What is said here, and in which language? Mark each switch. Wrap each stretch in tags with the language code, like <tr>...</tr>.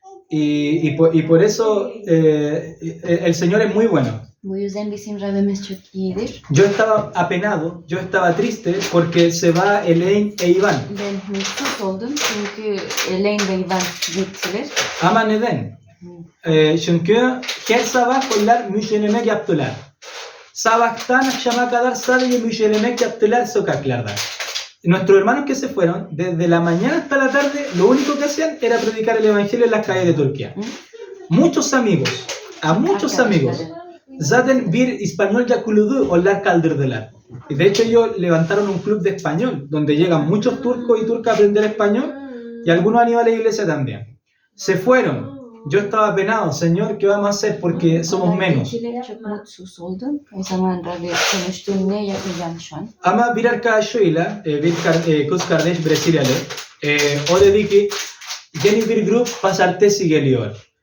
<es>Y por eso el Señor es muy bueno.</es> <tr>Bu yüzden bizim Rabbimiz çok iyidir.</tr> <es>Yo estaba apenado, yo estaba triste porque se va Elaine e Iván.</es> <tr>Ben mutsuz oldum çünkü Elaine ve Ivan gittiler. Ama neden? Çünkü her sabah onlar müşterilemek yaptılar. Sabahtan akşama kadar sadece müşterilemek yaptılar sokaklarda.</tr> <es>Nuestros hermanos que se fueron, desde la mañana hasta la tarde, lo único que hacían era predicar el evangelio en las calles de Turquía. Muchos amigos,</es> <tr>zaten bir İspanyolca kulübü onlar kaldırdılar.</tr> <es>Y de hecho ellos levantaron un club de español, donde llegan muchos turcos y turcas a aprender español, y algunos han ido a la iglesia también. Se fueron. Yo estaba apenado, Señor, ¿qué vamos a hacer? Porque somos menos.</es> <tr>Çok mutsuz oldum. O zaman Rabbi konuştum, ne yapacağım şu an? Ama bir arkadaşıyla, bir kız kardeş Brezilyalı, o dedi ki yeni bir grup pazartesi geliyor.</tr>